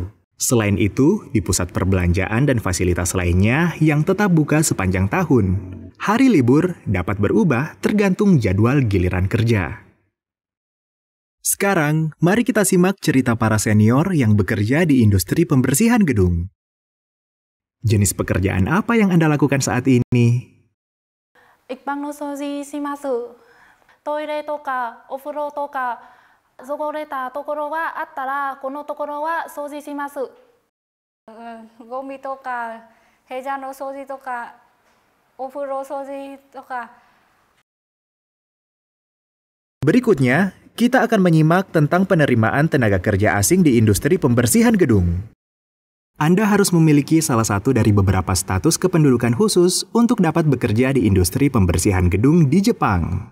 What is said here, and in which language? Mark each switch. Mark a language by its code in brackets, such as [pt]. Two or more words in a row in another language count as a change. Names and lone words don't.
[id] Selain itu, di pusat perbelanjaan dan fasilitas lainnya yang tetap buka sepanjang tahun. Hari libur dapat berubah tergantung jadwal giliran kerja. Sekarang, mari kita simak cerita para senior yang bekerja di industri pembersihan gedung. Jenis pekerjaan apa yang Anda lakukan saat ini? [ja] 一般の掃除します。トイレとかお風呂とか汚れたところがあったらこのところは掃除します。ゴミとか部屋の掃除とかお風呂掃除とか。 [id] Berikutnya, kita akan menyimak tentang penerimaan tenaga kerja asing di industri pembersihan gedung. Anda harus memiliki salah satu dari beberapa status kependudukan khusus untuk dapat bekerja di industri pembersihan gedung di Jepang.